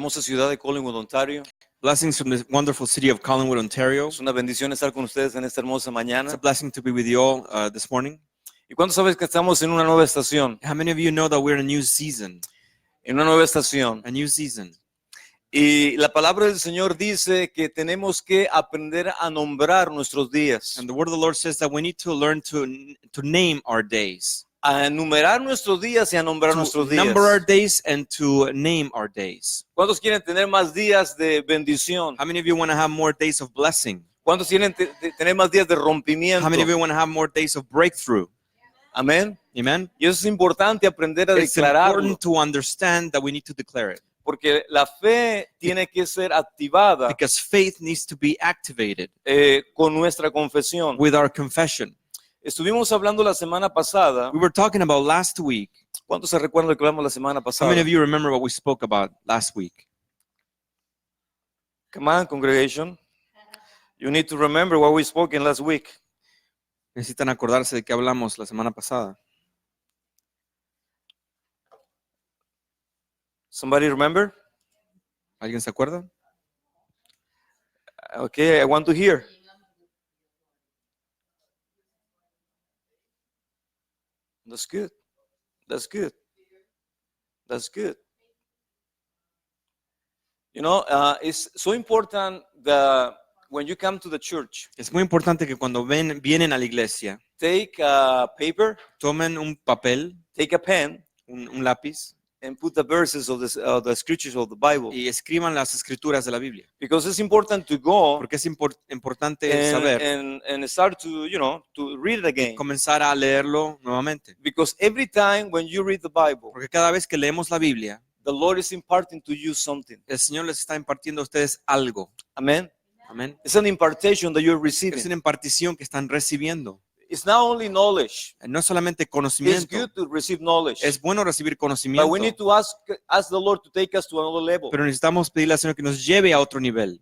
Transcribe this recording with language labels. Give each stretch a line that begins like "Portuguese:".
Spanish: Hermosa ciudad de Collingwood, Ontario.
English: Blessings from the wonderful city of Collingwood, Ontario.
Spanish: Es una bendición estar con ustedes en esta hermosa
English: It's a
Spanish: mañana.
English: blessing to be with you all this morning.
Spanish: ¿Y cuántos saben que estamos en una nueva estación?
English: How many of you know that we're in a new season?
Spanish: En una nueva estación.
English: A new season.
Spanish: Y la palabra del Señor dice que tenemos que aprender a nombrar nuestros días,
English: And the word of the Lord says that we need to learn to name our days.
Spanish: a enumerar nuestros días y a nombrar
English: To
Spanish: nuestros días.
English: number our days and to name our days.
Spanish: ¿Cuántos quieren tener más días de bendición?
English: How many of you want to have more days of blessing?
Spanish: ¿Cuántos quieren tener más días de rompimiento?
English: How many of you want to have more days of breakthrough?
Spanish: Amén.
English: Amen?
Spanish: Y eso es importante aprender a
English: It's
Spanish: declararlo,
English: important to understand that we need to declare it.
Spanish: porque la fe tiene que ser activada
English: Because faith needs to be activated
Spanish: con nuestra confesión.
English: with our confession.
Spanish: Estuvimos hablando la semana pasada.
English: We were talking about last week.
Spanish: ¿Cuántos se recuerdan lo que hablamos la semana
English: How
Spanish: pasada?
English: many of you remember what we spoke about last week? Come on, congregation. You need to remember what we spoke in last week.
Spanish: Necesitan acordarse de qué hablamos la semana pasada.
English: Somebody remember?
Spanish: ¿Alguien se acuerda?
English: Okay, I want to hear. That's good. That's good. That's good. You know, it's so important that when you come to the church,
Spanish: Es muy importante que cuando vienen a la iglesia,
English: take a paper,
Spanish: tomen un papel,
English: take a pen,
Spanish: un lápiz
English: and put the verses of the scriptures of the Bible.
Spanish: y escriban las escrituras de la Biblia.
English: Because it's important to go
Spanish: Porque es importante saber,
English: and start to, to read it again.
Spanish: comenzar a leerlo nuevamente.
English: Because every time when you read the Bible,
Spanish: Porque cada vez que leemos la Biblia,
English: the Lord is imparting to you something.
Spanish: el Señor les está impartiendo a ustedes algo.
English: Amen.
Spanish: Amén.
English: It's an impartation that you're
Spanish: Es
English: receiving.
Spanish: una impartición que están recibiendo.
English: It's not only knowledge.
Spanish: No es solamente
English: It's
Spanish: conocimiento.
English: good to receive knowledge.
Spanish: Es bueno recibir
English: But
Spanish: conocimiento.
English: we need to ask the Lord to take us to another level.
Spanish: Pero necesitamos pedirle al Señor que nos lleve a otro nivel.